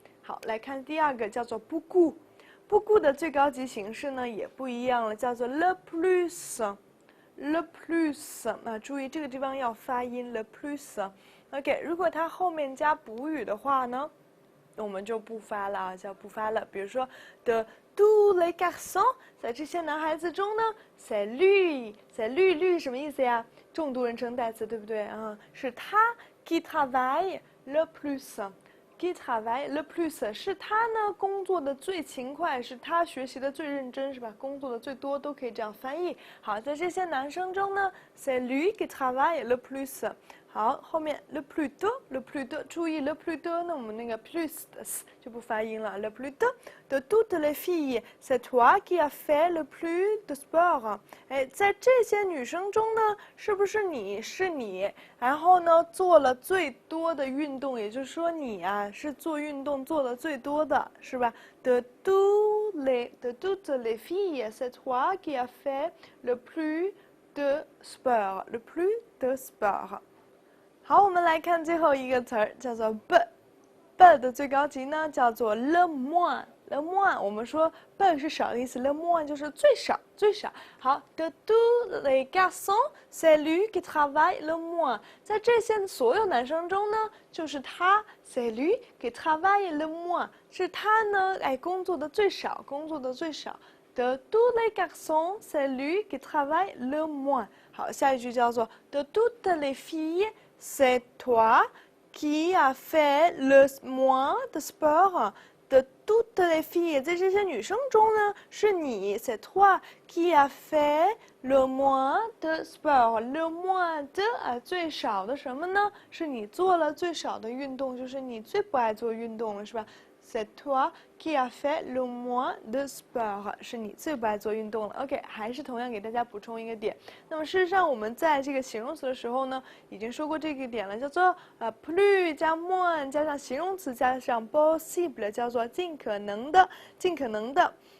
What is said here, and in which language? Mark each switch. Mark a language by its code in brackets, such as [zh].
[zh] 好，來看第二個叫做 beaucoup，beaucoup 的最高級形式呢也不一樣了，叫做 le plus。le plus 啊，注意這個地方要發音 le plus。OK， 如果它後面加補語的話呢，我們就不發了啊，叫不發了。比如說 [fr] de tous les garçons， [zh] 在這些男孩子中呢 [fr] c'est lui [zh] 什麼意思呀？重度人稱代詞，對不對啊？是他 [fr] qui travaille le plus。 [zh] qui travaille le plus 是他呢工作的最勤快，是他學習的最認真，是吧？工作的最多都可以這樣翻譯。好，在這些男生中呢 [fr] c'est lui qui travaille le plus。 [zh] 好，後面 [fr] le plus tôt， [zh] le plus tôt， 注意 le plus tôt， 那我們那個 plus 的 s 就不發音了。 [fr] le plus tôt de toutes les filles c'est toi qui as fait le plus de sport。 [zh] 哎，在這些女生中呢，是不是你？是你，然後呢做了最多的運動，也就是說你啊是做運動做的最多的，是吧？ [fr] de toutes les filles c'est toi qui as fait le plus de sport， [zh] le plus de sport。好，我們來看最後一個詞兒，叫做 be。be 的最高級呢，叫做 le moins。le moins， 我們說 be 是少的意思 ，le moins 就是最少。 [fr] 好 ，de tous les garçons c'est lui qui travaille le moins。 [zh] 在這些所有男生中呢，就是他 [fr] c'est lui qui travaille le moins， [zh] 是他呢，哎，工作的最少。 [fr] de tous les garçons c'est lui qui travaille le moins。 [zh] 好，下一句叫做 [fr] de toutes les filles。c'est toi qui a fait le moins de sport de toutes les filles， [zh] 在这些女生中呢，是你 [fr] c'est toi qui a fait le moins de sport。le moins de [zh] 最少的什么呢？是你做了最少的运动，就是你最不爱做运动了，是吧？ [fr] C'est toi qui a fait le moins de sport， [zh] 是你最不爱做运动了。 OK， 还是同样给大家补充一个点。那麼事實上，我們在這個形容詞的時候呢，已經說過這個點了，叫做plus 加 moins 加上形容詞加上 possible， 叫做盡可能的，盡可能的。